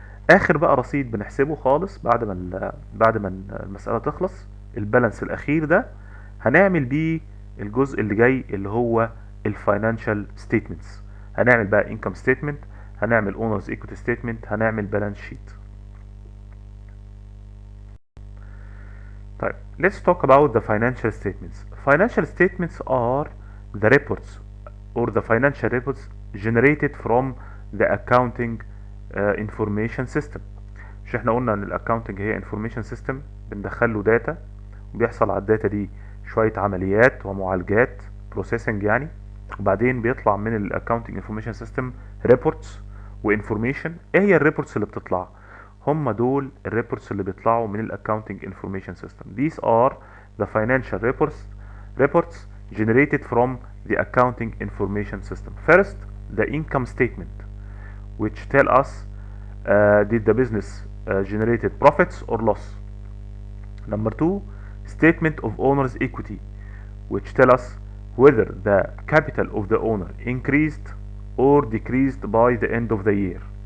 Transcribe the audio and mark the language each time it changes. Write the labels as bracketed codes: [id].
[ar] اخر بقى رصيد بنحسبه خالص بعد ما المسألة تخلص، البالانس الاخير ده هنعمل بيه الجزء اللي جاي اللي هو الفاينانشال ستيتمنتس. هنعمل بقى انكم ستيتمنت، هنعمل اونرز ايكويتي ستيتمنت، هنعمل بالانس شيت. [en] طيب let's talk about the financial statements. Financial statements are the reports or the financial reports generated from the accounting information system. [ar] مش احنا قلنا ان الاكاونتنج هي information system بندخله داتا وبيحصل على الداتا دي شوية عمليات ومعالجات processing يعني، وبعدين بيطلع من الاكاونتنج information system reports وانفورميشن. ايه هي الريبورتس اللي بتطلع؟ هم دول الريبورتس اللي بيطلعوا من الاكاونتنج انفورميشن سيستم. [en] These are the financial reports generated from the accounting information system. First, the income statement, which tell us did the business generated profits or loss. Number two, statement of owner's equity, which tell us whether the capital of the owner increased or decreased by the end of the year.